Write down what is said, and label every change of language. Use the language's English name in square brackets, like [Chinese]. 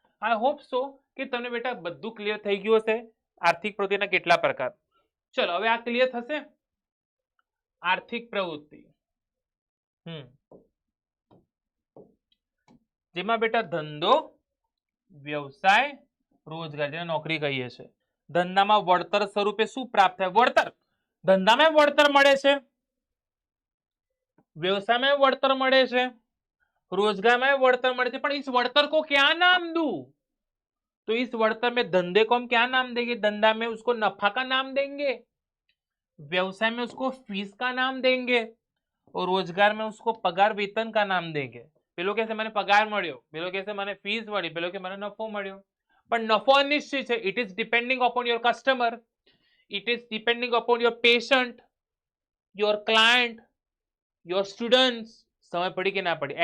[English] I hope so [Gujarati] કે તમને બેટા બધું ક્લિયર થઈ ગયું હશે. આર્થિક પ્રવૃત્તિના કેટલા પ્રકાર? ચલો હવે આ ક્લિયર થશે. આર્થિક પ્રવૃત્તિ જેમાં બેટા ધંધો, વ્યવસાય, રોજગાર, જેને નોકરી કહીએ છીએ. ધંધામાં વળતર સ્વરૂપે શું પ્રાપ્ત થાય? વળતર. ધંધામાં વળતર મળે છે, [Hindi] व्यवसाय में वड़तर મળે છે, रोजगार में वड़तर મળે છે, પણ इस वड़तर को क्या नाम दूं? तो इस वड़तर में धंधे को हम क्या नाम देंगे? धंधा में उसको नफा का नाम देंगे, व्यवसाय में उसको फीस का नाम देंगे और रोजगार में उसको पगार वेतन का नाम देंगे. [Gujarati] પેલો કહેશે મને પગાર મળ્યો, પેલો કહેશે મને ફીસ મળી, પેલો કે મને નફો મળ્યો. પણ નફો અનિશ્ચિત છે. [English] It is depending upon your customer, it is depending upon your patient, your client, your students. [Gujarati] સમજ પડી કે ના પડી?